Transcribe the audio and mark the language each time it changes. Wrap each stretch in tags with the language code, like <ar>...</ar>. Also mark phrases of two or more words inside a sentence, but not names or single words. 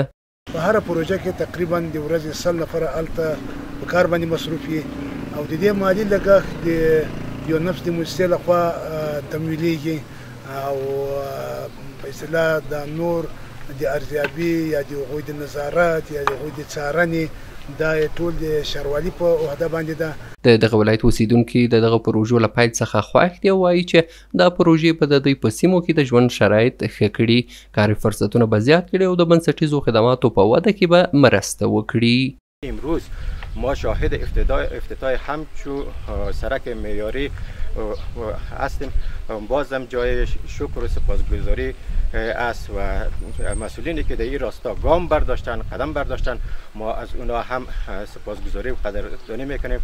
<ps>په هر پروژه کې تقریبا د ورځې 100 نفر هلته په کار باندې مصروف وي او د دې مالي لګښت د یو نفس د مؤسسې لخوا تمویلیږي او په اصطلاح د نور د ارزیابي یا د هغوی د نظارت یا د هغوی د څارنې دا ټول د ښاروالۍ په عهده باندې ده. د دغه ولایت اوسیدونکي د دغه پروژو له پیل څخه خوښ دي او وایي چې دا پروژې به د دوی په سیمو کې د ژوند شرایط ښه کړي، کاري فرصتونه به زیات کړي او د بنسټیزو خدماتو په وده کې به مرسته وکړي.</ps> <fa>امروز ما شاهد افتتاح همچو سرک معیاری هستیم. بازم جای شکر و سپاسگزاری است و مسئولینی که در این راستا گام برداشتن، قدم برداشتن، ما از اونا هم سپاسگزاری و قدردانی میکنیم.</fa>